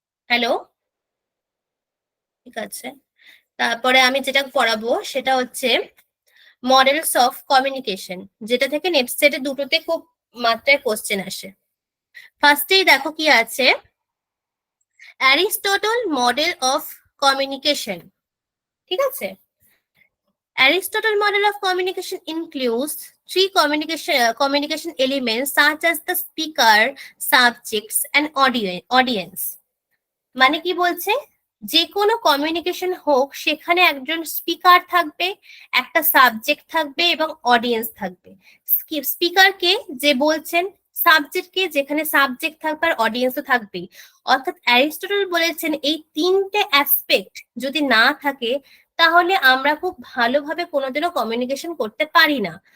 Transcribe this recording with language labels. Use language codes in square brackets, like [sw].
[bn] Hello, ঠিক আছে। তারপরে আমি যেটা পড়াবো সেটা হচ্ছে মডেলস অফ কমিউনিকেশন, যেটা থেকে নেক্সট সেটে দুটোতে খুব মাত্রায় কোশ্চেন আসে। ফার্স্টেই দেখো কি আছে, অ্যারিস্টটল মডেল অফ কমিউনিকেশন, ঠিক আছে? [en] Aristotle model of communication includes three communication elements such as the speaker, subjects, and audience. [bn] মানে কি বলছে? যে কোনো কমিউনিকেশন হোক সেখানে একজন স্পিকার থাকবে, একটা সাবজেক্ট থাকবে এবং অডিয়েন্স থাকবে। স্পিকারকে যে বলছেন, সাবজেক্টকে যেখানে সাবজেক্ট থাকবে আর অডিয়েন্সও থাকবে। অর্থাৎ অ্যারিস্টটল বলেছেন এই তিনটে অ্যাসপেক্ট যদি না থাকে তাহলে আমরা খুব ভালোভাবে কোনোদিনও কমিউনিকেশন করতে পারি না।